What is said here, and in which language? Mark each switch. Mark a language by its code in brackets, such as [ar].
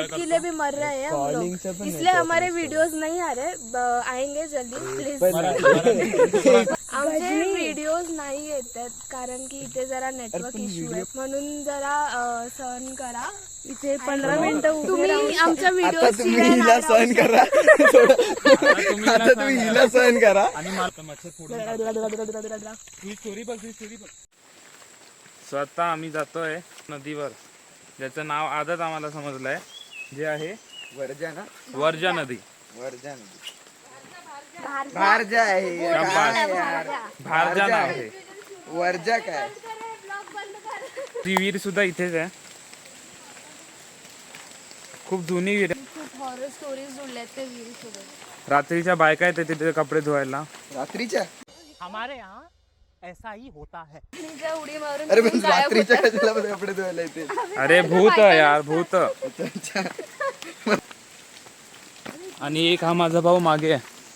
[hi] Net के लिए भी मर रहे हैं हम लोग, इसलिए हमारे वीडियोस नहीं आ रहे. आएंगे जल्दी प्लीज. [mr] आमचे व्हिडिओज नाही येतात कारण की इथे जरा नेटवर्क इश्यू आहे, म्हणून जरा सहन करा. इथे 15 मिनिटं तुम्ही आमच्या व्हिडिओ हिला सहन करा. आता तुम्ही हिला सहन करा. आणि मला मच्छर फोडून स्टोरी बघ. स्वतः आम्ही जातोय नदीवर, ज्याचं नाव आजच आम्हाला समजलंय, जे आहे वर्जा ना? वर्जा नदी. वर्जा नदी. भारजा आहे. भारजा नाव आहे. वर्जा काय? ती विहीर सुद्धा इथेच आहे. खूप जुनी विहीर आहे. खूप हॉरर स्टोरीज जोडल्यात त्या विहिरीसोबत. रात्रीच्या बायका येते तिथे कपडे धुवायला. रात्रीच्या? [hi] हमारे यहाँ ऐसा ही होता है. [mr] उडी मारून अरे पण रात्रीच्या कशाला कपडे धुवायला येते? अरे भूत यार, भूत. आणि एक हा माझा भाऊ मागे आहे.